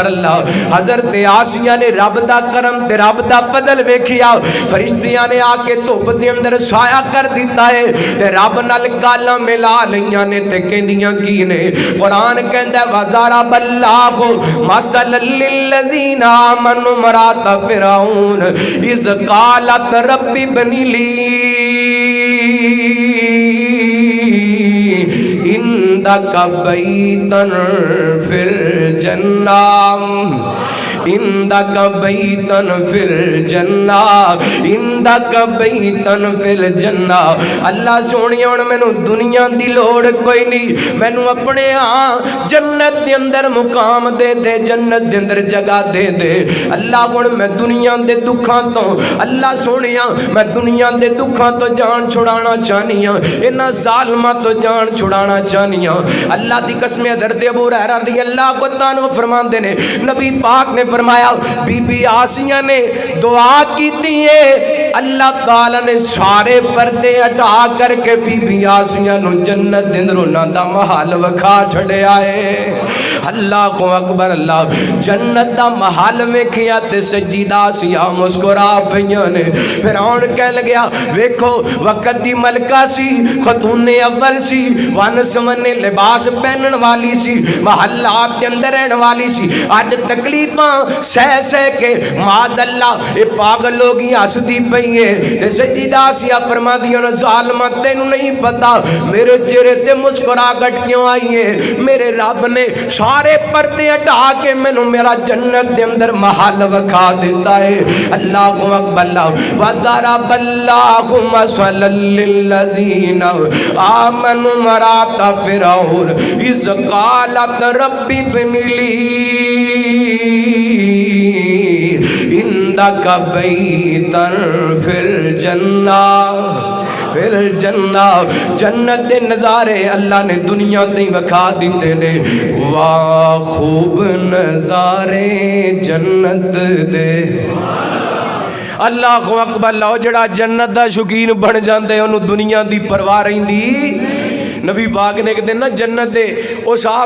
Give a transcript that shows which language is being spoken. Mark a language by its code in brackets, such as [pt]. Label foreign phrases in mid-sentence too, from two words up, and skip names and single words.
[pa] حضرت آسیہ نے رب دا کرم تے رب دا فضل ویکھیا، فرشتیاں نے آ کے دھپ دے اندر سایہ کر دتا ہے تے رب نال گلاں ملا لئیاں نے تے کہندیاں کی نے? قرآن کہندا [ar] وضرب اللہ مثلا للذین آمنوا امرأت فرعون اذ قالت رب ابن لی عندک بیتا فی الجنة عندک بیتا فی الجنة عندک بیتا فی الجنة. [pa] اللہ سوہنیا ہن مینوں دنیا دی لوڑ کوئی نہیں، مینوں اپنے جنت دے اندر مقام دے دے، جنت دے اندر جگہ دے دے. اللہ ہن میں دنیا دے دکھاں توں، اللہ سوہنیا میں دنیا دے دکھاں توں جان چھڈانا چاہنی ہاں، انہاں ظالماں توں جان چھڈانا چاہنی ہاں. اللہ دی قسم حضرت ابو ہریرہ [ar] رضی اللہ عنہ [pa] فرماندے نے، نبی پاک نے فرمایا بی بی آسیہ نے دعا کی ہے، اللہ تعالیٰ نے سارے پردے ہٹا کر کے بی بی آسیہ نوں جنت دے اندر انہاں دا محل وکھا چھڈیا ہے. [ar] اللہ اکبر [pa] اللہ جنت دا محل ویکھیا تے سجدہ سیا مسکرا پئیاں نے فرعون کہہ لگیا ویکھو وقت دی ملکہ سی خاتون اول سی ون سمنے لباس پہنن والی سی محلات کے اندر رہن والی سی اج تکلیفاں سہ سہ کے ماد اللہ اے پاگل لوگی ہسدی پئی ہے سجدہ سیا فرما دیا ظالما تینوں نہیں پتا میرے چہرے تے مسکراہٹ کیوں آئی ہے میرے رب نے سارے پردے ہٹا کے مینوں میرا جنت دے اندر محل وکھا دیتا ہے [ar] اللہ اکبر [pa] اللہ [ar] وضرب اللہ مثلا للذین آمنوا امرأۃ فرعون اذ قالت رب ابن لی عندک بیتا فی الجنہ [pa] پھر جنت دے نظارے اللہ نے دنیا تے وکھا دیتے نے واہ خوب نظارے جنت دے [ar] اللہ اکبر [pa] اللہ جڑا جنت دا شوقین بن جاندے انہوں دنیا دی پرواہ رہندی نبی پاک نے ایک دن نا جنت دے او صاحب